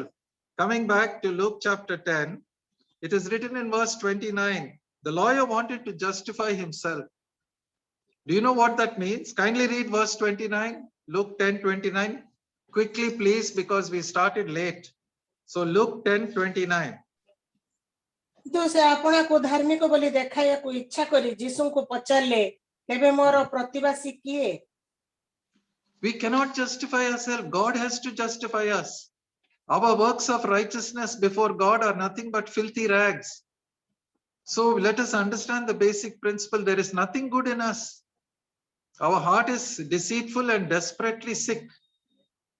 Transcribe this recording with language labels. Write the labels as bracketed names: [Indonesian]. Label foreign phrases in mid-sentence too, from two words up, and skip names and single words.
[English] Coming back to Luke chapter 10, it is written in verse 29, the lawyer wanted to justify himself. Do you know what that means? Kindly read verse 29, Luke 10:29. Quickly, please, because we started late. So Luke 10:29. [Odia] କିନ୍ତୁ ସେ ଆପଣଙ୍କୁ ଧାର୍ମିକ ବୋଲି ଦେଖାଇବାକୁ ଇଚ୍ଛା କରି ଯୀଶୁଙ୍କୁ ପଚାରିଲେ, ତେବେ ମୋର ପ୍ରତିବାସୀ କିଏ? [English] We cannot justify ourselves. God has to justify us. Our works of righteousness before God are nothing but filthy rags. So let us understand the basic principle. There is nothing good in us. Our heart is deceitful and desperately sick.